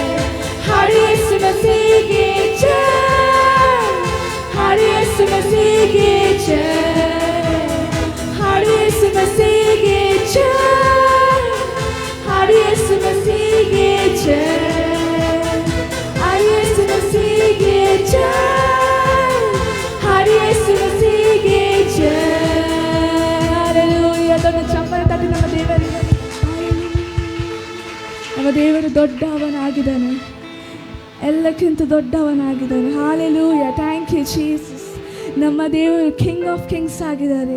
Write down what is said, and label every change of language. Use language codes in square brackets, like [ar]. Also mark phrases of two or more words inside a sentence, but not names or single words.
[hi] हरे कृष्ण की जय, हरे कृष्ण की जय, हरे कृष्ण की जय, हरे कृष्ण की जय, हरे कृष्ण की जय, हरे कृष्ण की जय. [kn] Hallelujah. ದೊಡ್ಡ ಚಪ್ಪಲಿ ತಟ್ಟಿ ನಮ್ಮ ದೇವರಿಗೆ. ನಮ್ಮ ದೇವರು ದೊಡ್ಡವನಾಗಿದ್ದಾನೆ, ಎಲ್ಲಕ್ಕಿಂತ ದೊಡ್ಡವನಾಗಿದ್ದಾನೆ. ಹಾಲೆಲೂಯಾ. [en] thank you Jesus. [kn] ನಮ್ಮ ದೇವರು [en] king of kings [kn] ಆಗಿದ್ದಾರೆ.